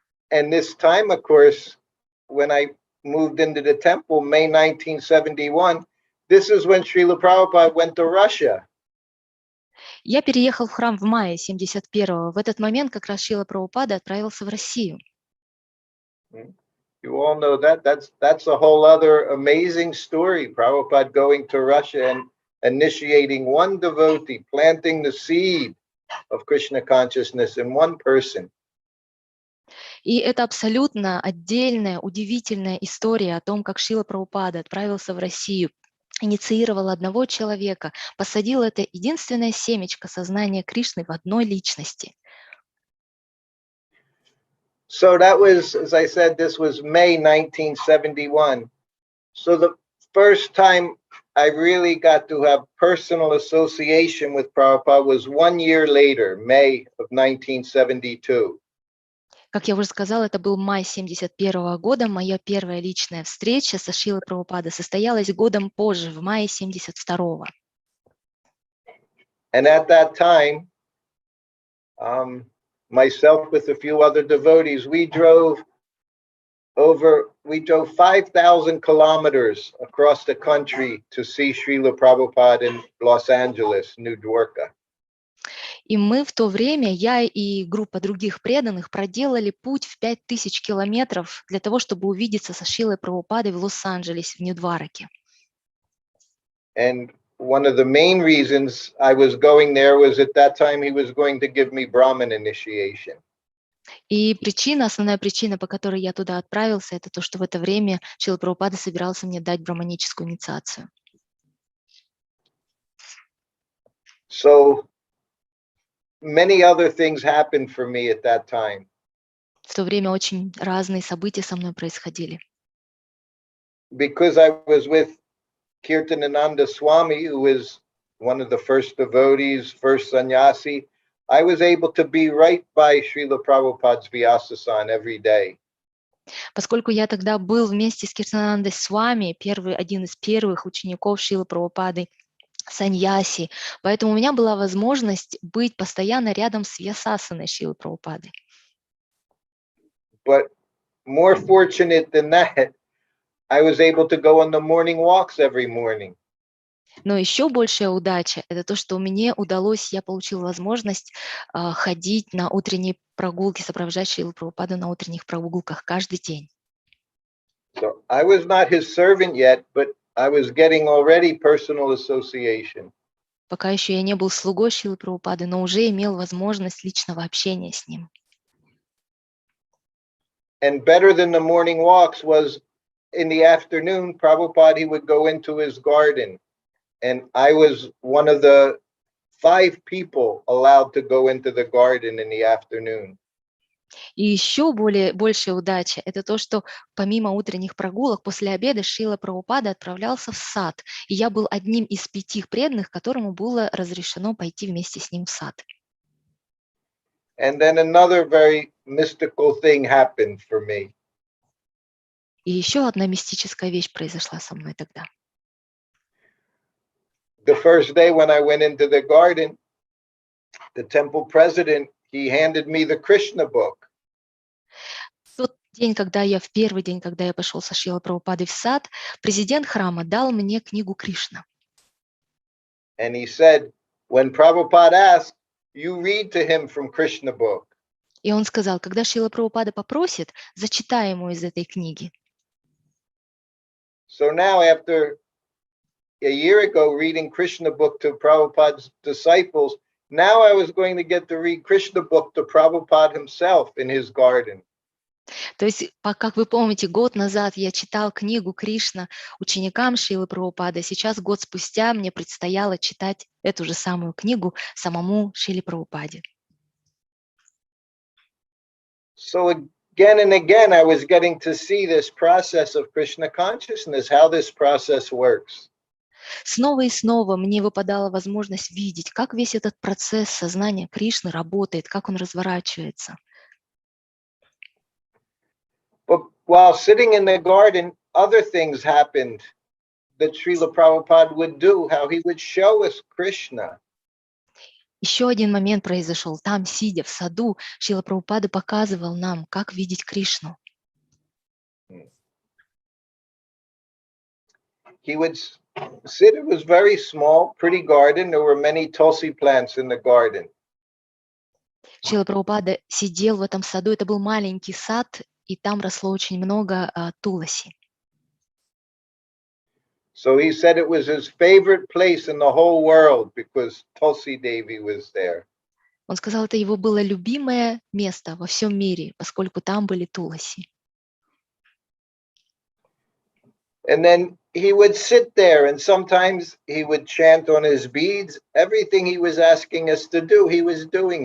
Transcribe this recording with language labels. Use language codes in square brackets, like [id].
[en] And this time, of course, when I moved into the temple, May 1971, this is when Srila Prabhupada went to Russia. [ru] Я переехал в храм в мае 71-го. В этот момент как раз Шрила Прабхупада отправился в Россию. [en] You all know that. That's a whole other amazing story. Prabhupada going to Russia and initiating one devotee, planting the seed of Krishna consciousness in one person. [ru] И это абсолютно отдельная, удивительная история о том, как Шрила Прабхупада отправился в Россию, инициировал одного человека, посадил это единственное семечко сознания Кришны в одной личности. [en] So that was, as I said, this was May 1971. So the first time I really got to have personal association with Prabhupada was 1 year later, May of 1972. [ru] Как я уже сказала, это был май 71 года. Моя первая личная встреча со Шрилой Прабхупадой состоялась годом позже, в мае 72-го. [en] And at that time, myself with a few other devotees, we drove 5,000 kilometers across the country to see Srila Prabhupada in Los Angeles, New Dwarka. [ru] И мы в то время, я и группа других преданных, проделали путь в 5000 километров для того, чтобы увидеться со Шрилой Прабхупадой в Лос-Анджелесе, в Нью-Двараке. [en] And one of the main reasons I was going there was at that time he was going to give me Brahman initiation. [ru] И основная причина, по которой я туда отправился, это то, что в это время Шрила Прабхупада собирался мне дать браманическую инициацию. [en] So many other things happened for me at that time. [ru] В то время очень разные события со мной происходили. [en] Because I was with Kirtananda Swami, who is one of the first devotees, first sannyasi, I was able to be right by Srila Prabhupada's Vyasa-san every day. [ru] Поскольку я тогда был вместе с Киртанандой с вами, один из первых учеников Шрилы Прабхупады Саньяси, поэтому у меня была возможность быть постоянно рядом с Вьясасаной Шрилы Прабхупады. [en] But more fortunate than that, I was able to go on the morning walks every morning. [ru] Но еще большая удача – это то, что мне удалось, я получил возможность ходить на утренние прогулки, сопровождать Шрилу Прабхупаду на утренних прогулках каждый день. [en] So I was not his servant yet, but I was getting already personal association. [ru] Пока еще я не был слугой Шрилы Прабхупады, но уже имел возможность личного общения с ним. [en] And better than the morning walks was in the afternoon, Prabhupada, he would go into his garden. And I was one of the 5 people allowed to go into the garden in the afternoon. [ru] И еще большая удача – это то, что помимо утренних прогулок, после обеда Шрила Прабхупада отправлялся в сад. И я был одним из 5 преданных, которому было разрешено пойти вместе с ним в сад. [en] And then another very mystical thing happened for me. [ru] И еще одна мистическая вещь произошла со мной тогда. [en] The first day when I went into the garden, the temple president, he handed me the Krishna book. [ru] В первый день, когда я пошел со Шрилой Прабхупадой в сад, президент храма дал мне книгу Кришна. [en] And he said, when Prabhupada asked, you read to him from Krishna book. [ru] И он сказал, когда Шрила Прабхупада попросит, зачитай ему из этой книги. [en] So now after a year ago reading Krishna book to Prabhupada's disciples, now I was going to get to read Krishna book to Prabhupada himself in his garden. [ru] То есть, как вы помните, год назад я читал книгу Кришна ученикам Шрилы Прабхупады, сейчас год спустя мне предстояло читать эту же самую книгу самому Шриле Прабхупаде. [en] So again and again I was getting to see this process of Krishna consciousness, how this process works. [ru] Снова и снова мне выпадала возможность видеть, как весь этот процесс сознания Кришны работает, как он разворачивается. [en] But while sitting in the garden, other things happened that Srila Prabhupada would do, how he would show us Krishna. [ru] Еще один момент произошел. Там, сидя в саду, Шрила Прабхупада показывал нам, как видеть Кришну. [en] He would sit, it was very small, pretty garden. There were many tulsi plants in the garden. [ru] Шрила Прабхупада сидел в этом саду, это был маленький сад, и там росло очень много туласи. [en] So he said it was his favorite place in the whole world because Tulsi Devi was there. [ru] Он сказал, это его было любимое место во всем мире, поскольку там были туласи. [en] And then he would sit there and sometimes he would chant on his beads. Everything he was asking us to do, he was doing.